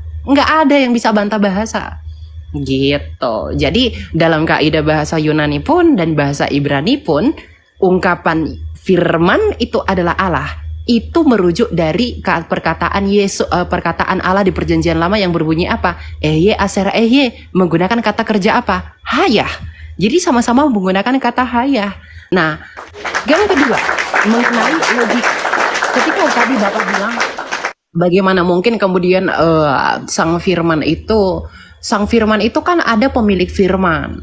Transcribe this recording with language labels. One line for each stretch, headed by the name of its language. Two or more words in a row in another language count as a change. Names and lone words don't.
Indonesian: Nggak ada yang bisa bantah bahasa. Gitu. Jadi dalam kaidah bahasa Yunani pun dan bahasa Ibrani pun, ungkapan firman itu adalah Allah. Itu merujuk dari perkataan perkataan Allah di perjanjian lama yang berbunyi apa?
Hebrew: אהיה אשר אהיה,
Indonesian: menggunakan kata kerja apa? Hayah. Jadi sama-sama menggunakan kata hayah. Nah, yang kedua, mengenai logika. Ketika tadi Bapak bilang bagaimana mungkin kemudian sang firman itu kan ada pemilik firman.